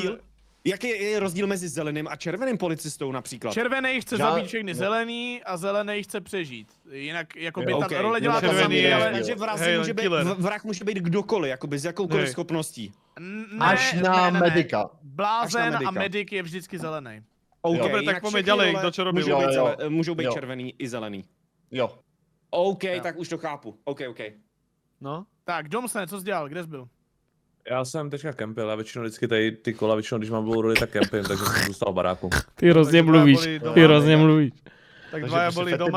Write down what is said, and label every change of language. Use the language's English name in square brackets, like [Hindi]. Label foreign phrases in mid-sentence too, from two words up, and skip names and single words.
[Czech] Jaký je rozdíl mezi zeleným a červeným policistou například? Červený chce zabít všechny zelený a zelený chce přežít. Jinak jakoby ta role dělá to samý, ale... Takže vrah může být kdokoliv, jakoby s jakoukoliv schopností. Až na medika. Blázen a medic je vždycky zelený. [Slovak] Dobre, tak poďme ďalej, kto čo robil. [Czech] Můžou být červený i zelený. Jo. OK, tak už to chápu. OK. No. Tak, Domsne, co jsi dělal? Kde jsi byl? Já jsem teďka kempil, já většinou vždycky tady ty kola, když mám blue roli, tak kempím, takže jsem zůstal v baráku. Ty hrozně mluvíš, [Slovak] Tak dvaja boli doma.